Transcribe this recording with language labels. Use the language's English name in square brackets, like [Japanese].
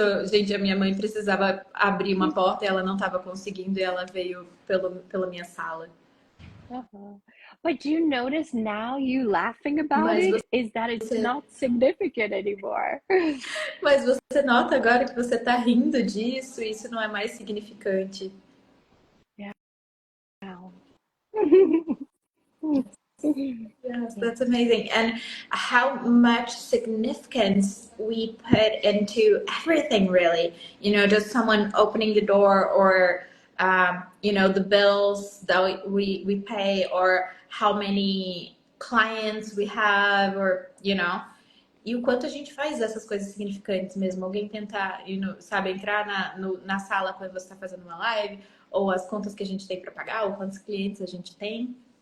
[Portuguese] Gente, a minha mãe precisava abrir uma porta e ela não estava conseguindo e ela veio pela minha sala. Uh-huh. [English] But do you notice now you laughing about [Portuguese] Mas [English] it is that it's [Portuguese] você, [English] not significant anymore. [Portuguese] mas você nota agora que você está rindo disso e isso não é mais significante. [English] Yeah. Yes, that's amazing. And how much significance we put into everything, really. Just someone opening the door or, the bills that we pay or how many clients we have or. [Portuguese] E o quanto a gente faz essas coisas significantes mesmo. Alguém tentar, sabe, entrar na sala quando você está fazendo uma live, ou as contas que a gente tem para pagar, ou quantos clientes a gente tem.